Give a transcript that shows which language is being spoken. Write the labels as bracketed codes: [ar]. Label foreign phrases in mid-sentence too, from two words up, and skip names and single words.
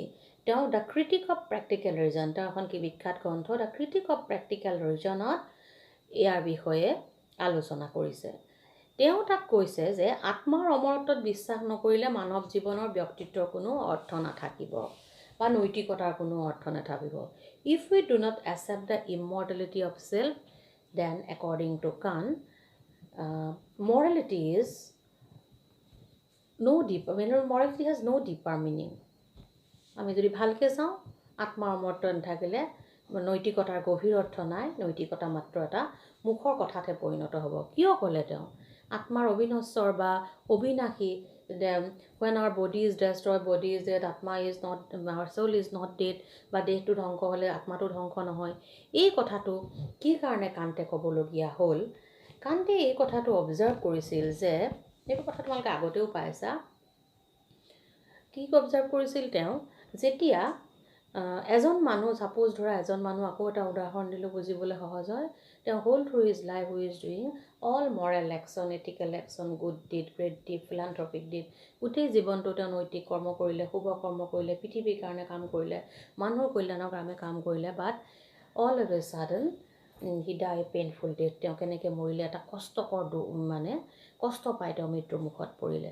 [as] তেওঁ দ্য ক্ৰিটিক অফ প্ৰেক্টিকেল ৰিজন, তেওঁ এখন কি বিখ্যাত গ্ৰন্থ দ্য ক্ৰিটিক অফ প্ৰেক্টিকেল ৰিজনত ইয়াৰ বিষয়ে আলোচনা কৰিছে। তেওঁ তাক কৈছে যে আত্মাৰ অমৰত্বত বিশ্বাস নকৰিলে মানৱ জীৱনৰ ব্যক্তিত্বৰ কোনো অৰ্থ নাথাকিব বা নৈতিকতাৰ কোনো অৰ্থ নাথাকিব। [en] If we do not accept the immortality of self then according to Kant morality is no deeper, morality has no deeper meaning. [as] আমি যদি ভালকৈ চাওঁ আত্মাৰ অমৰত্ব নাথাকিলে নৈতিকতাৰ গভীৰ অৰ্থ নাই, নৈতিকতা মাত্ৰ এটা মুখৰ কথাতে পৰিণত হ'ব। কিয় ক'লে তেওঁ আত্মাৰ অবিনশ্বৰ বা অবিনাশী, [en] when our body is destroyed, body is dead, আত্মা is not, our soul is not dead, [as] বা দেহটো ধ্বংস হ'লে আত্মাটো ধ্বংস নহয়। এই কথাটো কি কাৰণে কান্তে ক'বলগীয়া হ'ল, কান্তে এই কথাটো অবজাৰ্ভ কৰিছিল যে এইটো কথা তোমালোকে আগতেও পাইছা, কি অবজাৰ্ভ কৰিছিল তেওঁ, যেতিয়া এজন মানুহ ছাপ'জ ধৰা এজন মানুহ, আকৌ এটা উদাহৰণ দিলোঁ বুজিবলৈ সহজ হয়, তেওঁ [en] whole through his life who is doing all moral action, ethical action, good deed, great deed, philanthropic deed, [as] গোটেই জীৱনটো তেওঁ নৈতিক কৰ্ম কৰিলে, শুভ কৰ্ম কৰিলে, পৃথিৱীৰ কাৰণে কাম কৰিলে, মানুহৰ কল্যাণৰ কাৰণে কাম কৰিলে, [en] but all of a sudden he die painful death, [as] তেওঁ কেনেকৈ মৰিলে, এটা কষ্টকৰ মানে কষ্ট পাই তেওঁ মৃত্যুৰ মুখত পৰিলে।